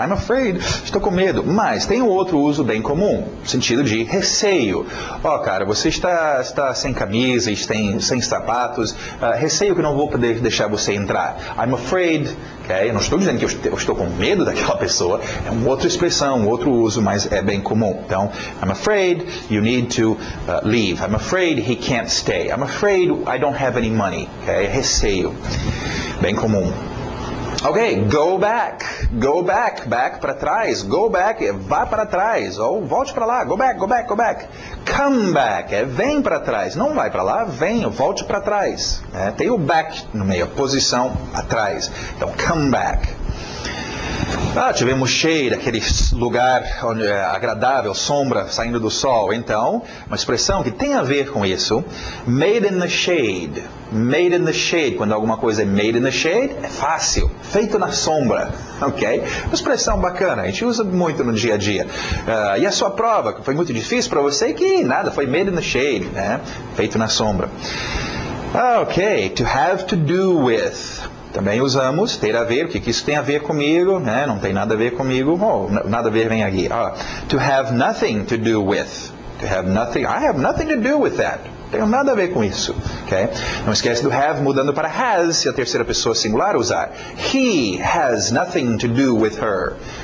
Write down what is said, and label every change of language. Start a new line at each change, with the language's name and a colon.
English: I'm afraid,
Portuguese: estou com medo. Mas tem um outro uso bem comum, sentido de receio. Cara, você está sem camisa, sem sapatos, receio que não vou poder deixar você entrar.
English: I'm afraid,
Portuguese: okay? Eu não estou dizendo que eu estou com medo daquela pessoa, é uma outra expressão, um outro uso, mas é bem comum.
English: Então, I'm afraid you need to leave. I'm afraid he can't stay. I'm afraid I don't have any money.
Portuguese: Okay? Receio. Bem comum. Ok,
English: go back,
Portuguese: back para trás, go back, vá para trás, ou volte para lá, go back,
English: come back,
Portuguese: vem para trás, não vai para lá, vem, volte para trás, tem o back no meio, posição atrás, então come back. Tivemos shade, aquele lugar onde é agradável, sombra saindo do sol. Então, uma expressão que tem a ver com isso,
English: made in the shade.
Portuguese: Made in the shade, quando alguma coisa é
English: made in the shade,
Portuguese: é fácil, feito na sombra, ok? Uma expressão bacana, a gente usa muito no dia a dia. E a sua prova, que foi muito difícil para você, que nada, foi
English: made in the shade,
Portuguese: né? Feito na sombra. Ok,
English: to have to do with.
Portuguese: Também usamos, ter a ver, o que isso tem a ver comigo, né? Não tem nada a ver comigo, nada a ver vem aqui.
English: To have nothing to do with. To have nothing, I have nothing to do with that.
Portuguese: Tenho nada a ver com isso. Okay? Não esquece do have mudando para has, se a terceira pessoa singular usar.
English: He has nothing to do with her.